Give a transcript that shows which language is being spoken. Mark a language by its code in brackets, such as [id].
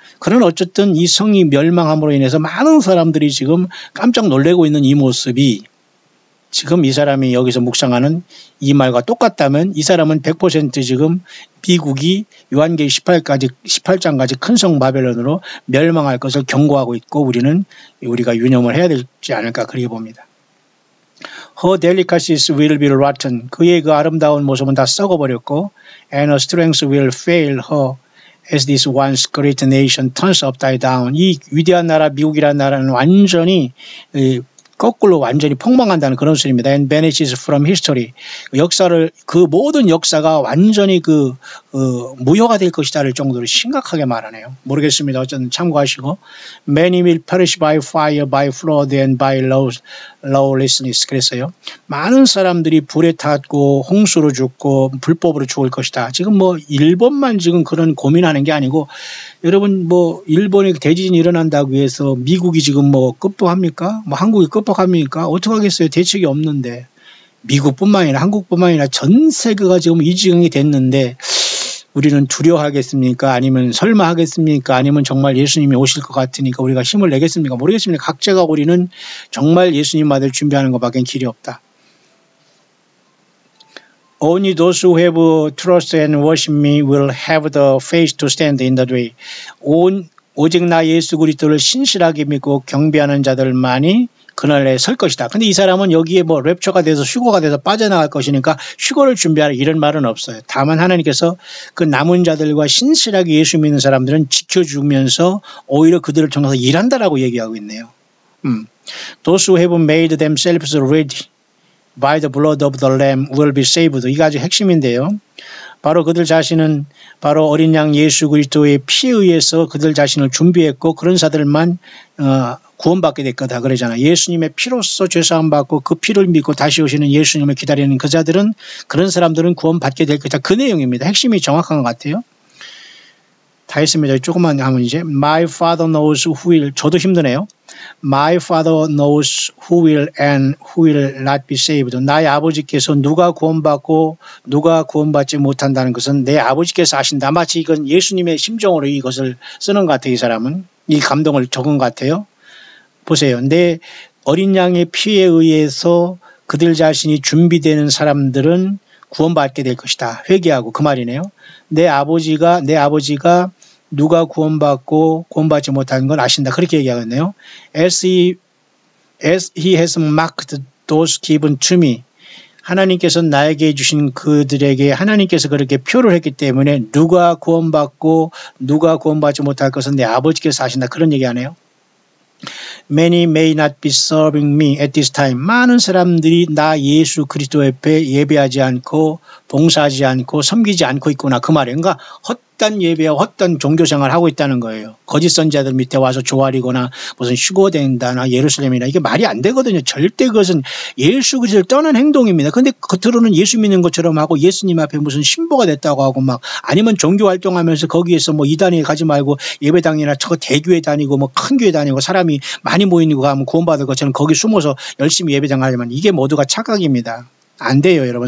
[ko] 그러나 어쨌든 이 성이 멸망함으로 인해서 많은 사람들이 지금 깜짝 놀래고 있는 이 모습이 지금 이 사람이 여기서 묵상하는 이 말과 똑같다면 이 사람은 100% 지금 미국이 요한계시 18장까지 큰 성 바벨론으로 멸망할 것을 경고하고 있고 우리가 유념을 해야 되지 않을까 그렇게 봅니다. [en] Her delicacies will be rotten. [ko] 그의 그 아름다운 모습은 다 썩어버렸고 [en] and her strength will fail her as this once great nation turns upside down. [ko] 이 위대한 나라 미국이라는 나라는 완전히 거꾸로 완전히 폭망한다는 그런 소리입니다. [en] And vanishes from history. [ko] 그 모든 역사가 완전히 무효가 될 것이다를 정도로 심각하게 말하네요. 모르겠습니다. 어쨌든 참고하시고. [en] Many will perish by fire, by flood, and by lawlessness. [ko] 그랬어요. 많은 사람들이 불에 탔고 홍수로 죽고 불법으로 죽을 것이다. 지금 뭐 일본만 지금 그런 고민하는 게 아니고 여러분 뭐 일본에 대지진이 일어난다고 해서 미국이 지금 뭐 급복합니까? 뭐 한국이 급복합니까? 어떻게 하겠어요? 대책이 없는데 미국뿐만 아니라 한국뿐만 아니라 전 세계가 지금 이 지경이 됐는데 우리는 두려워하겠습니까? 아니면 설마 하겠습니까? 아니면 정말 예수님이 오실 것 같으니까 우리가 힘을 내겠습니까? 모르겠습니다. 각자가 우리는 정말 예수님 받을 준비하는 것밖에 길이 없다. [en] Only those who have trust and worship me will have the faith to stand in the way. [ko] 오직 나 예수 그리스도를 신실하게 믿고 경배하는 자들만이 그날에 설 것이다. 근데 이 사람은 여기에 뭐 랩처가 돼서 휴거가 돼서 빠져나갈 것이니까 휴거를 준비하라 이런 말은 없어요. 다만 하나님께서 그 남은 자들과 신실하게 예수 믿는 사람들은 지켜주면서 오히려 그들을 통해서 일한다라고 얘기하고 있네요. [en] Those who have made themselves ready by the blood of the Lamb will be saved. [ko] 이게 아주 핵심인데요. 바로 그들 자신은 바로 어린 양 예수 그리스도의 피에 의해서 그들 자신을 준비했고 그런 자들만 구원받게 될 거다 그러잖아요. 예수님의 피로써 죄사함 받고 그 피를 믿고 다시 오시는 예수님을 기다리는 그 자들은 그런 사람들은 구원받게 될 거다. 그 내용입니다. 핵심이 정확한 것 같아요. 다 했습니다. 조금만 하면 이제 [en] My Father knows who will. [ko] 저도 힘드네요. [en] My Father knows who will and who will not be saved. [ko] 나의 아버지께서 누가 구원받고 누가 구원받지 못한다는 것은 내 아버지께서 아신다. 마치 이건 예수님의 심정으로 이것을 쓰는 것 같아요. 이 사람은. 이 감동을 적은 것 같아요. 보세요. 내 어린 양의 피에 의해서 그들 자신이 준비되는 사람들은 구원받게 될 것이다. 회개하고 그 말이네요. 내 아버지가 누가 구원받고 구원받지 못하는 걸 아신다. 그렇게 얘기하겠네요. [en] As he has marked those given to me. [ko] 하나님께서 나에게 주신 그들에게 하나님께서 그렇게 표를 했기 때문에 누가 구원받고 누가 구원받지 못할 것은 내 아버지께서 아신다. 그런 얘기하네요. [en] Many may not be serving me at this time. [ko] 많은 사람들이 나 예수 그리스도 옆에 예배하지 않고 봉사하지 않고 섬기지 않고 있구나. 그 말이에요. 그러니까 헛된 예배와 헛된 종교생활을 하고 있다는 거예요. 거짓 선지자들 밑에 와서 조아리거나 무슨 휴거된다나 예루살렘이나 이게 말이 안 되거든요. 절대 그것은 예수 그리스도를 떠난 행동입니다. 근데 겉으로는 예수 믿는 것처럼 하고 예수님 앞에 무슨 신부가 됐다고 하고 막 아니면 종교 활동하면서 거기에서 뭐 이단에 가지 말고 예배당이나 저 대교회 다니고 뭐 큰 교회 다니고 사람이 많이 모이는 거 가면 구원받을 것처럼 거기 숨어서 열심히 예배당 하려면 이게 모두가 착각입니다. 안 돼요, 여러분.